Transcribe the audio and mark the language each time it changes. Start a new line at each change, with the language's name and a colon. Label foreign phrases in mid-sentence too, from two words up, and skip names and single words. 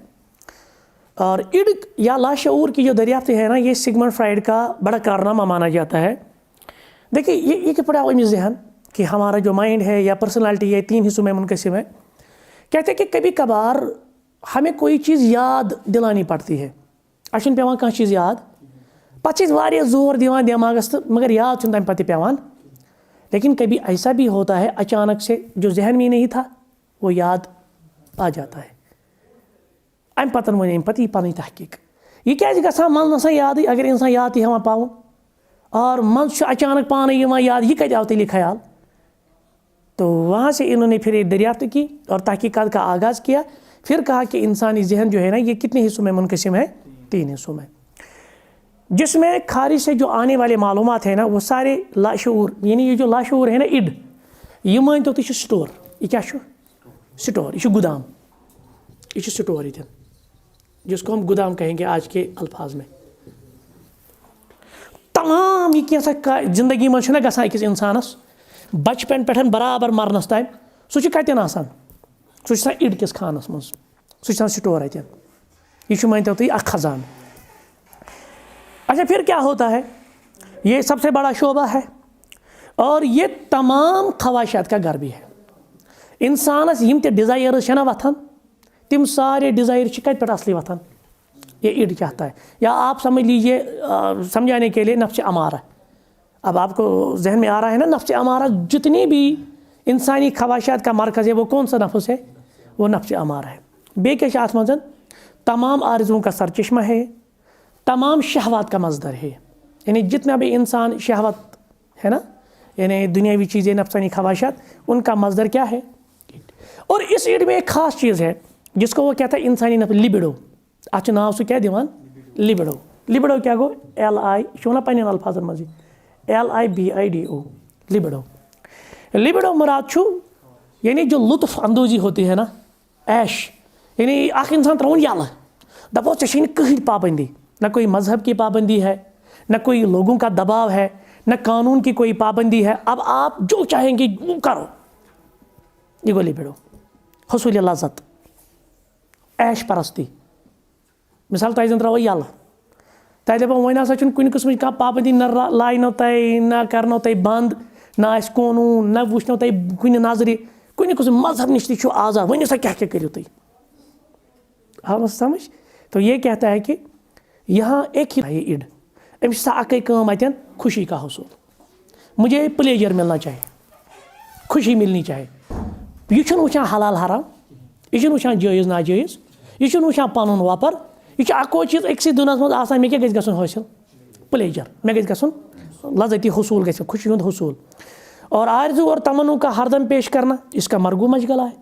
Urdu: اور اِڑ یا لاشعور کی جو دریافت ہے نا, یہ سگمنڈ فرائڈ کا بڑا کارنامہ مانا جاتا ہے. دیکھیے یہ کہ پڑا علمی ذہن کہ ہمارا جو مائنڈ ہے یا پرسنالٹی ہے 3 حصوں میں منقسم ہے. کہتے ہیں کہ کبھی کبھار ہمیں کوئی چیز یاد دلانی پڑتی ہے.
Kashmiri: اچھن پیوان کانٛہہ چیز یاد, پتہ چھِ واریاہ زور دیوان دٮ۪ماغس تہٕ مگر یاد چھُنہٕ تمہِ پتہٕ پیوان.
Urdu: لیکن کبھی ایسا بھی ہوتا ہے اچانک سے جو ذہن میں نہیں تھا وہ یاد آ جاتا ہے.
Kashmiri: ام پتن ون ام پتہ یہ پنٕنۍ تحقیق. یہ کیازِ گژھان منٛز نسا یادٕے, اگر انسان یاد تہِ ہٮ۪وان پاوُن, اور منٛز چھُ اچانک پانے یِوان یاد, یہ کتہِ آو تیٚلہِ خیال.
Urdu: تو وہاں سے انہوں نے پھر یہ دریافت کی اور تحقیقات کا آغاز کیا. پھر کہا کہ انسانی ذہن جو ہے نا, یہ کتنے حصوں میں منقسم ہے, 3 حصوں میں, جس میں خارج سے جو آنے والے معلومات ہیں نا, وہ سارے لاشعور, یعنی یہ جو لاشعور ہے نا اِڑ,
Kashmiri: یہ مانتو تہ سٹور.
Urdu: یہ کیا سٹور, یہ گودام, یہ سٹور یہ, جس کو ہم گودام کہیں گے آج کے الفاظ میں.
Kashmiri: تمام یہ کینٛژھا زندگی منٛز چھُنہ گژھان أکِس اِنسانس, بچپن پٮ۪ٹھ برابر مرنس تام, سُہ چھُ کتٮ۪ن آسان, سُہ چھُ آسان اِڑ کِس خانس منٛز, سُہ چھُ آسان سٹور اتٮ۪ن. یہ چھُ مٲنتو تُہۍ اکھ خزانہٕ.
Urdu: اچھا پھر کیا ہوتا ہے, یہ سب سے بڑا شعبہ ہے, اور یہ تمام خواہشات کا گھر بھی ہے.
Kashmiri: انسانس یم تہ ڈیزائرز چھنا وتھان, تم سارے ڈیزائر کت پہ اصلی وتھان,
Urdu: یہ اِڑ چاہتا ہے. یا آپ سمجھ لیجیے سمجھانے کے لیے نفس امارہ. اب آپ کو ذہن میں آ رہا ہے نا, نفس امارہ جتنی بھی انسانی خواہشات کا مرکز ہے وہ کون سا نفس ہے, وہ نفس امارہ ہے.
Kashmiri: بیٚیہِ کیٛاہ چھُ اتھ منٛز,
Urdu: تمام آرزوؤں کا سرچشمہ ہے, تمام شہوات کا مصدر ہے. یعنی جتنا بھی انسان شہوت ہے نا, یعنی دنیاوی چیزیں, نفسانی خواہشات, ان کا مصدر کیا ہے, اور اس اِڑ میں ایک خاص چیز ہے جس کو وہ کہتا ہے انسانی نفس, لبڈو.
Kashmiri: اتھ ناو سُہ کیا دِوان, لبڈو. لبڈو کیا گو, LI چھُ ونان پننٮ۪ن الفاظن منٛز, LIBIDO, لبڈو. لبڈو مراد چھُ
Urdu: یعنی جو لطف اندوزی ہوتی ہے نا, ایش,
Kashmiri: یعنی اکھ انسان تراون یلہٕ, دپو ژےٚ چھے نہٕ کٕہٕنۍ پابندی,
Urdu: نہ کوئی مذہب کی پابندی ہے, نہ کوئی لوگوں کا دباؤ ہے, نہ قانون کی کوئی پابندی ہے, اب آپ جو چاہیں گے وہ کرو.
Kashmiri: یہ گو لبڈو,
Urdu: حصول لذت, ایش پرستی.
Kashmiri: مثال تۄہہِ زن تراوو یلہٕ, تۄہہِ دپو وۄنۍ ہسا چھُنہٕ کُنہِ قٕسمٕچ کانٛہہ پابندی, نہ لاینو تۄہہِ, نہ کرنو تۄہہِ بنٛد, نہ آسہِ قونوٗن, نہ وٕچھنو تۄہہِ کُنہِ نظرِ, کُنہِ قٕسم مذہب نِش تہِ چھُ آزاد, ؤنِو سا کیٛاہ کیٛاہ کٔرِو تُہۍ. آو سمجھ.
Urdu: تو یہ کہتا ہے کہ یہاں ایک ہی ہے اِڑ,
Kashmiri: أمِس چھِ اکٕے کٲم اتٮ۪ن,
Urdu: خوشی کا حصول. مجھے پلیجر ملنا چاہیے, خوشی ملنی چاہیے.
Kashmiri: یہ چھُنہٕ وٕچھان حلال حرام, یہ چھُنہٕ وٕچھان جٲیز ناجٲیز, یہ چھُنہٕ وٕچھان پنُن وۄپر, یہ چھُ اکوے چیٖز أکسٕے دُنیاہس منٛز آسان, مےٚ کیٛاہ گژھِ گژھُن حٲصِل, پلیجر, مےٚ گژھِ گژھُن لذتی حصول گژھِ, خوشی ہُنٛد حصول.
Urdu: اور آرزو اور تمنوں کا ہردم پیش کرنا, اس کا مرگو مشغلہ ہے.